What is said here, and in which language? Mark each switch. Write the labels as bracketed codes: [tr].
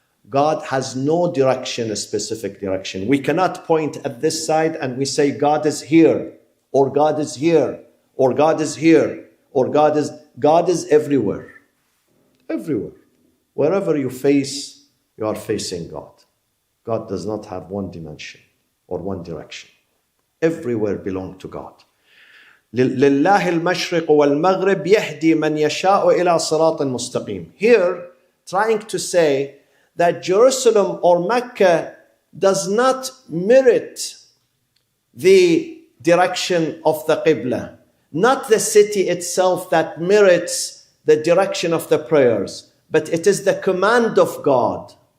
[en] God has no direction, a specific direction. We cannot point at this side and we say God is here, or God is here, or God is here, or God is everywhere. Everywhere. Wherever you face, you are facing God. God does not have one dimension or one direction. Everywhere belong to God. [ar] لله المشرق والمغرب يهدي من يشاء إلى صراط مستقيم. [en] Here, trying to say that Jerusalem or Mecca does not merit the direction of the Qibla. Not the city itself that merits the direction of the prayers, but it is the command of God.